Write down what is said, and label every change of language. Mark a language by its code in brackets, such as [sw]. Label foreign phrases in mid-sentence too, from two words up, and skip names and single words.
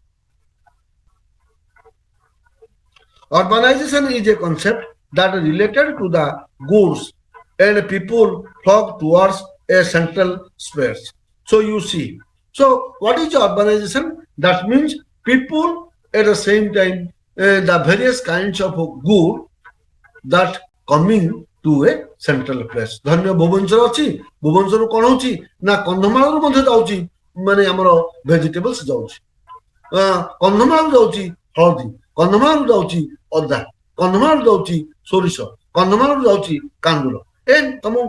[en] Urbanization is a concept that is related to the goods and people flock towards a central space. So you see. So what is urbanization? That means people at the same time the various kinds of good that coming to a central place. [or] ଧନ୍ୟ ଭୁବନେଶ୍ୱର ଅଛି ଭୁବନେଶ୍ୱରରୁ କଣ ହଉଛି ନା କନ୍ଧମାଳରୁ ମଧ୍ୟ ଯାଉଛି ମାନେ ଆମର ଭେଜିଟେବଲ୍ସ ଯାଉଛି କନ୍ଧମାଳରୁ ଯାଉଛି ହଳଦୀ କନ୍ଧମାଳରୁ ଯାଉଛି ଅଦା କନ୍ଧମାଳରୁ ଯାଉଛି ସୋରିଷ କନ୍ଧମାଳରୁ ଯାଉଛି କାନ୍ଦୁଲ ଏ ତମକୁ